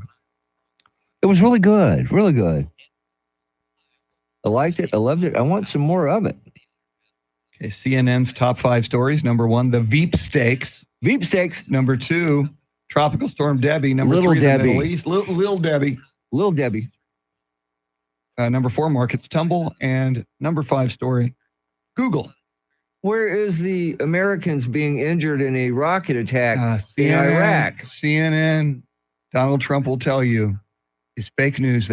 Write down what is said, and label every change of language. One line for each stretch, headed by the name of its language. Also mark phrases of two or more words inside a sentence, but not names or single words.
English: It was really good, really good. I liked it. I loved it. I want some more of it. Okay, CNN's top 5 stories. Number 1, the Veep Stakes. Veep Stakes. Number 2, Tropical Storm Debbie. Number 3, the Middle East. Lil Debbie. Lil Debbie. Number 4, markets tumble. And number 5 story, Google. Where is the Americans being injured in a rocket attack in Iraq? CNN, Donald Trump will tell you, is fake news.